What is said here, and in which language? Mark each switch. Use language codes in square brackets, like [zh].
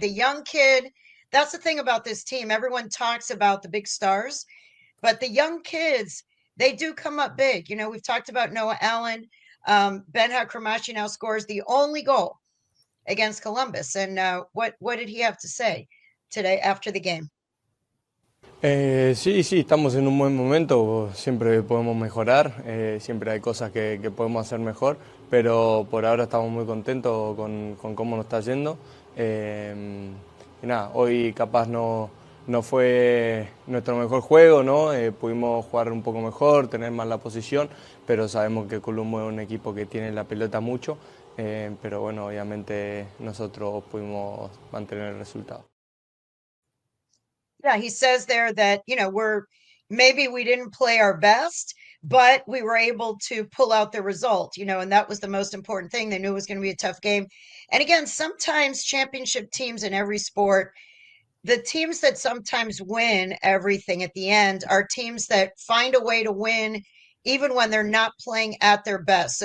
[en] The young kid, that's the thing about this team. Everyone talks about the big stars, but the young kids, they do come up big. We've talked about Noah Allen. Ben-Ha Kremashy now scores the only goal against Columbus. And what did he have to say today after the game? [es] Sí, sí, estamos en un buen momento, siempre podemos mejorar, siempre hay cosas que podemos hacer mejor, pero por ahora estamos muy contentos con cómo nos está yendo. Y nada, hoy capaz no fue nuestro mejor juego, ¿no? Pudimos jugar un poco mejor, tener más la posición, pero sabemos que Colombo es un equipo que tiene la pelota mucho, pero bueno, obviamente nosotros pudimos mantener el resultado. [en] Yeah, he says there that, maybe we didn't play our best, but we were able to pull out the result, and that was the most important thing. They knew it was going to be a tough game. And again, sometimes championship teams in every sport, the teams that sometimes win everything at the end are teams that find a way to win even when they're not playing at their best.